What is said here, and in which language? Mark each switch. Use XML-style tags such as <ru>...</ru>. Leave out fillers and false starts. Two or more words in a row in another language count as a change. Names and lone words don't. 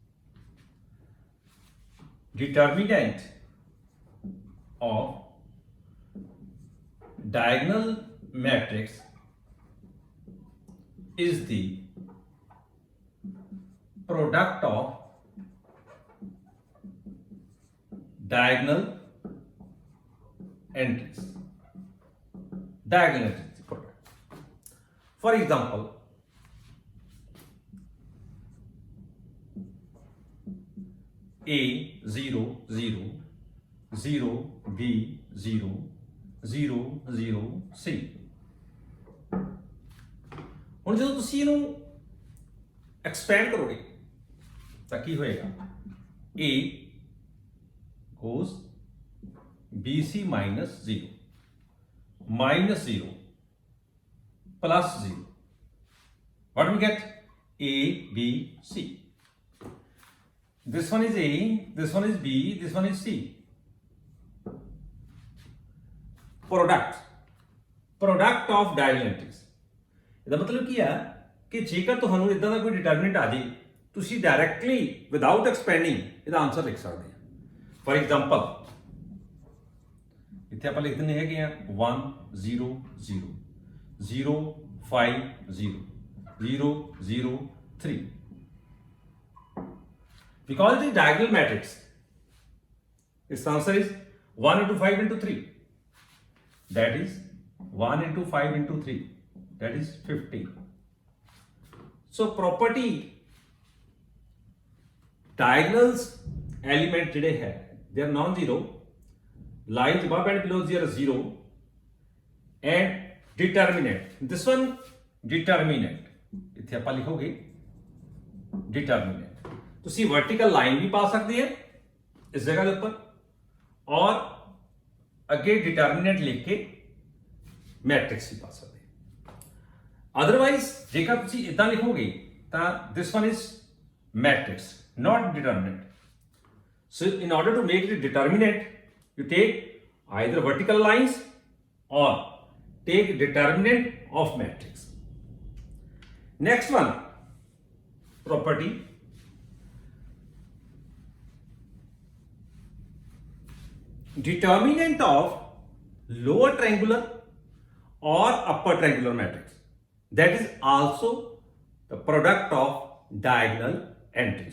<en>Determinant of diagonal matrix is the product of diagonal entries. Diagonal entries product. For example, A 0 0 0 B 0 0 0 C।</en> <pa>ਹੁਣ ਜਦੋਂ ਤੁਸੀਂ ਇਹਨੂੰ ਐਕਸਪੈਂਡ ਕਰੋਗੇ ਤਾਂ ਕੀ ਹੋਏਗਾ,</pa> <en>A goes BC minus 0 minus 0 plus 0. What do we get? A, B, C. This one is A, this one is B, this one is C. Product of diagonal entries.</en> <pa>ਇਹਦਾ ਮਤਲਬ ਕੀ ਹੈ ਕਿ ਜੇਕਰ ਤੁਹਾਨੂੰ ਇਦਾਂ ਦਾ ਕੋਈ ਡਿਟਰਮੀਨੈਂਟ ਆ ਜੇ, ਤੁਸੀਂ ਡਾਇਰੈਕਟਲੀ</pa> <en>without expanding</en> <pa>ਇਹਦਾ ਆਨਸਰ ਲਿਖ ਸਕਦੇ ਆ।</pa> <en>for example</en> <hi>इतने आप लिख देने हैं</hi> <en>1 0 0 0 5 0 0 0 3 because it is diagonal matrix, its answer is 1 into 5 into 3, that is 1 into 5 into 3, that is 15. So property diagonals element</en> <pa>ਜਿਹੜੇ ਹੈ</pa> <en>they are non-zero, lines above and below they are 0, and determinant, this one determinant,</en> <pa>ਇੱਥੇ ਆਪਾਂ ਲਿਖੋਗੇ determinant, ਤੁਸੀਂ</pa> <en>vertical line</en> <pa>ਵੀ ਪਾ ਸਕਦੇ ਆ ਇਸ ਜਗ੍ਹਾ ਦੇ ਉੱਪਰ ਔਰ ਅੱਗੇ ਡਿਟਰਮੀਨੈਂਟ ਲਿਖ ਕੇ ਮੈਟ੍ਰਿਕਸ ਵੀ ਪਾ ਸਕਦੇ ਆ। ਅਦਰਵਾਈਜ਼ ਜੇਕਰ ਤੁਸੀਂ ਇਦਾਂ ਲਿਖੋਗੇ ਤਾਂ</pa> <en>this one is matrix not determinant. So in order to make it determinate you take either vertical lines or take determinant of matrix. Next one property determinant of lower triangular or upper triangular matrix that is also the product of diagonal entries.</en>